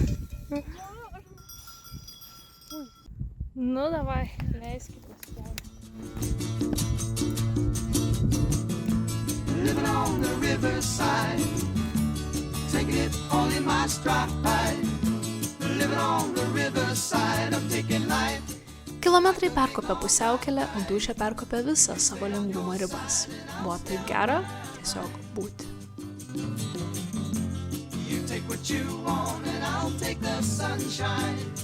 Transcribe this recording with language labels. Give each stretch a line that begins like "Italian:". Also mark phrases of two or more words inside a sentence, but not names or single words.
Lithuanian: Nu, davai, leiskite.
English: Living on the riverside, taking it all in my stride. Living on the riverside, I'm taking life.
Lithuanian: Kilometrai perkopė pusiaukelę, o dūšia perkopė visą savo lengvumo ribas. Buvo taip gera tiesiog būti.
English: You take what you want and I'll take the sunshine.